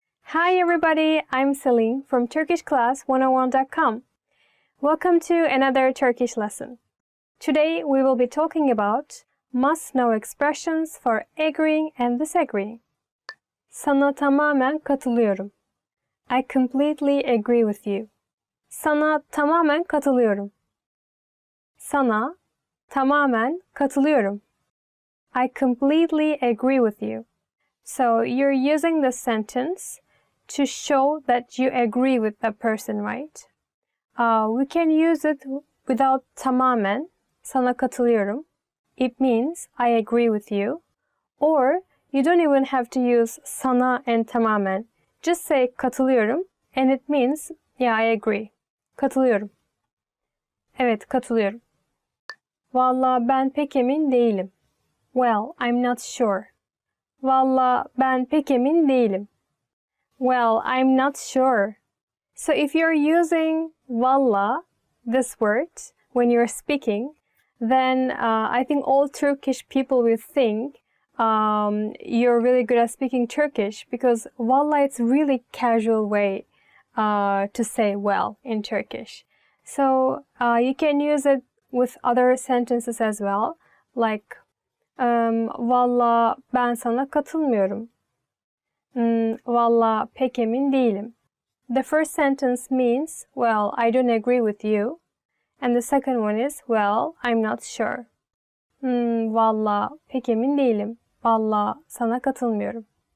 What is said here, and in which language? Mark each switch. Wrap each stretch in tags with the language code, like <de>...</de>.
<en>Hi everybody, I'm Celine from TurkishClass101.com. Welcome to another Turkish lesson. Today we will be talking about must-know expressions for agreeing and disagreeing.</en> <tr>Sana tamamen katılıyorum.</tr> <en>I completely agree with you.</en> <tr>Sana tamamen katılıyorum. Sana tamamen katılıyorum.</tr> <en>I completely agree with you. So you're using this sentence to show that you agree with the person, right? We can use it without tamamen,</en> <tr>sana katılıyorum.</tr> <en>It means I agree with you. Or you don't even have to use sana and tamamen. Just say katılıyorum and it means yeah, I agree.</en> <tr>Katılıyorum. Evet, katılıyorum. Vallahi ben pek emin değilim.</tr> <en>Well, I'm not sure.</en> <tr>Vallahi ben pek emin değilim.</tr> <en>Well, I'm not sure. So if you're using valla, this word, when you're speaking, then I think all Turkish people will think you're really good at speaking Turkish because valla it's really casual way to say well in Turkish. So you can use it with other sentences as well, like</en> <tr>valla ben sana katılmıyorum. Valla pek emin değilim.</tr> <en>The first sentence means, well, I don't agree with you. And the second one is, well, I'm not sure.</en> <tr>Valla pek emin değilim. Valla sana katılmıyorum.</tr>